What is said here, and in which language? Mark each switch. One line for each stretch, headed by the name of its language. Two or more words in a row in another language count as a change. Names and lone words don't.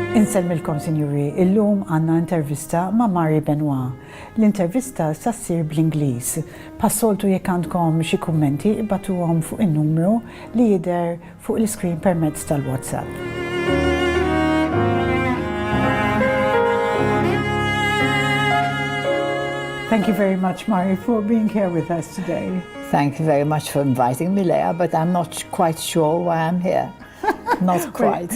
Maltese: Insellmilkom, sinjuri, illum għandna intervista ma' Benoit. L-intervista sa ssir bl-Ingliż. Passoltu jekk għandkom xi kummenti ibatuhom fuq in-numru li jidher fuq l-iskrin permezz tal-WhatsApp.
English: Thank you very much, Mari, for being here with us today. Thank you very much for inviting me, Leah, but I'm not quite sure why I'm here. Not quite.